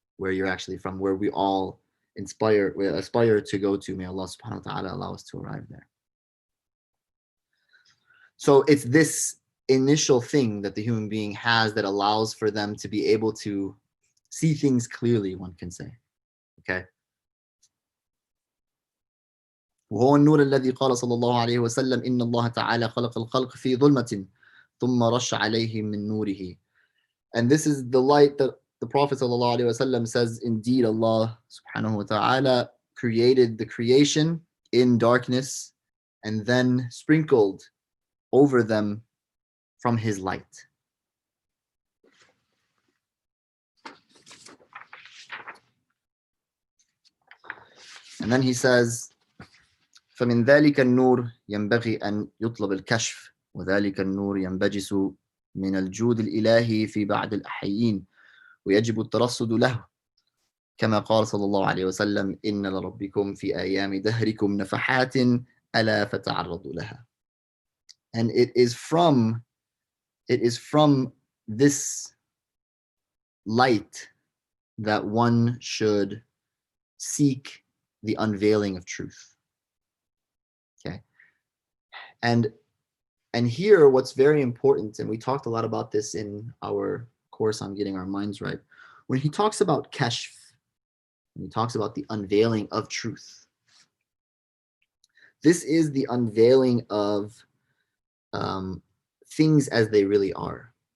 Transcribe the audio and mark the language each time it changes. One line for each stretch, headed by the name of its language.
English: Where you're actually from, where we all aspire to go to. May Allah subhanahu wa ta'ala allow us to arrive there. So it's this initial thing that the human being has that allows for them to be able to see things clearly, one can say. Okay.
Arabic: وهو النور الذي قال صلى الله عليه وسلم إن الله تعالى خلق الخلق في ظلمة ثم رش عليهم من نوره.
English: And this is the light that the Prophet sallallahu alaihi wasallam says, indeed Allah subhanahu wa ta'ala created the creation in darkness and then sprinkled over them from his light. And then he says,
Arabic: فمن ذلك النور ينبغي أن يطلب الكشف وذلك النور ينبجس من الجود الإلهي في بعض الأحيين ويجب الترصد له كما قال صلى الله عليه وسلم إن لربكم في أيام دهركم نفحات ألا فتعرضوا لها.
English: And it is from this light that one should seek the unveiling of truth. Okay. And here what's very important, and we talked a lot about this in our course on getting our minds right, when he talks about kashf, when he talks about the unveiling of truth, this is the unveiling of things as they really are.